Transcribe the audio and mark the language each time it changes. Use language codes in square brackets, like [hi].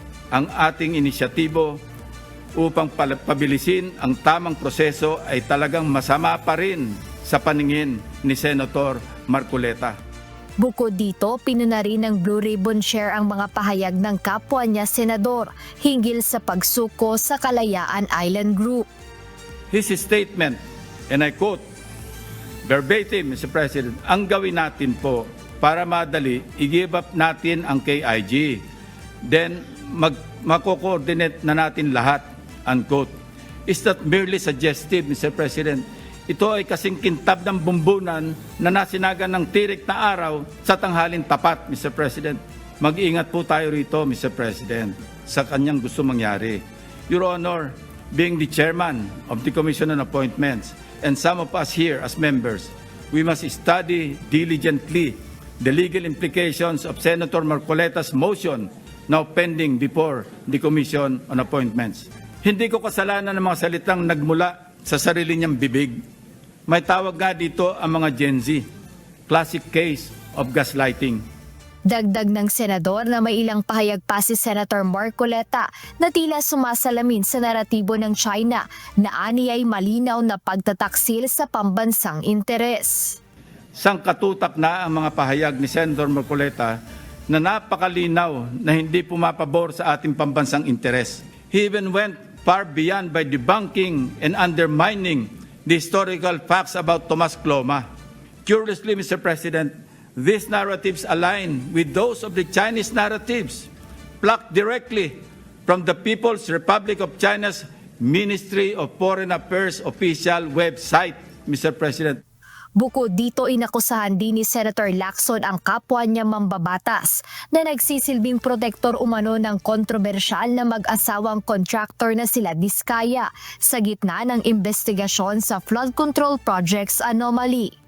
[tl] Ang ating inisyatibo upang pabilisin ang tamang proseso ay talagang masama pa rin sa paningin ni Senator Marcoleta. Bukod dito, pinuna rin ng Blue Ribbon Chair ang mga pahayag ng kapwa niya senador hinggil sa pagsuko sa Kalayaan Island Group. [en] His statement, and I quote, verbatim, Mr. [tl] President, ang gawin natin po para madali, i-give up natin ang KIG. Then, mako-coordinate na natin lahat, unquote. [en] Is that merely suggestive, Mr. President? [tl] Ito ay kasing kintab ng bumbunan na nasinagan ng tirik na araw sa tanghalin tapat, Mr. President. Mag-iingat po tayo rito, Mr. President, sa kanyang gusto mangyari. [en] Your Honor, being the chairman of the Commission on Appointments, and some of us here as members, we must study diligently the legal implications of Senator Marcoleta's motion now pending before the Commission on Appointments. [tl] Hindi ko kasalanan ng mga salitang nagmula sa sarili niyang bibig. May tawag nga dito ang mga Gen Z, [en] classic case of gaslighting. [tl] Dagdag ng senador na may ilang pahayag pa si Senator Marcoleta na tila sumasalamin sa naratibo ng China na aniyay malinaw na pagtataksil sa pambansang interes. Sangkatutak na ang mga pahayag ni Senator Marcoleta na napakalinaw na hindi pumapabor sa ating pambansang interes. [en] He even went far beyond by debunking and undermining the historical facts about Tomas Cloma. Curiously, Mr. President, these narratives align with those of the Chinese narratives plucked directly from the People's Republic of China's Ministry of Foreign Affairs official website, Mr. President. [tl] Bukod dito, inakusahan din ni Senator Lacson ang kapwa niya mambabatas na nagsisilbing protektor umano ng kontrobersyal na mag-asawang contractor na sila Diskaya sa gitna ng investigasyon sa flood control projects anomaly.